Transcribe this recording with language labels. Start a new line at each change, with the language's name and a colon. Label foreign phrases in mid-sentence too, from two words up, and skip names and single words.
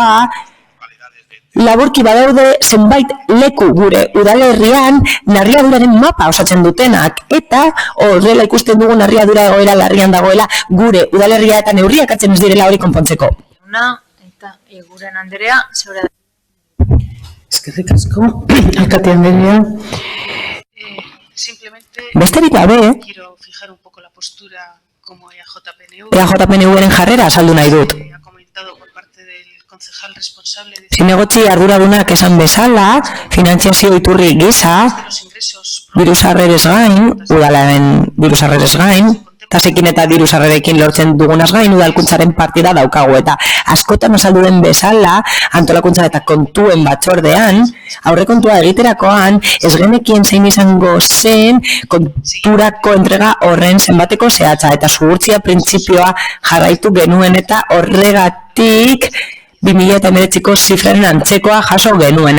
Basque: Laburki badaude zenbait leku gure udalerrian narriaduraren mapa osatzen dutenak, eta horrela ikusten dugu narriadura egoera larrian dagoela gure udalerria eta neurriak hartzen ez direla hori konpontzeko. Eta Eguren Anderea, zeure da. Eskerrik asko, alkate Anderea. Besterik gabe,
Spanish: Quiero fijar un poco la postura como EAJ-PNV.
Basque: EAJ-PNV-ren jarrera azaldu nahi dut.
Spanish: Ha comentado por parte del concejal responsable de
Basque: Zinegotzi arduradunak esan bezala, finantziazio iturri gisa,
Spanish: los ingresos
Basque: diru-sarrerez gain, udalaren diru-sarrerez gain, tasekin eta diru-sarrerekin lortzen dugunaz gain udalkuntzaren partida daukagu, eta askotan azaldu den bezala, antolakuntza eta kontuen batzordean, aurrekontua egiterakoan, ez genekien zein izango zen konturako entrega horren zenbateko zehatza, eta zuhurtzia printzipioa jarraitu genuen, eta horregatik 2019ko zifraren antzekoa jaso genuen.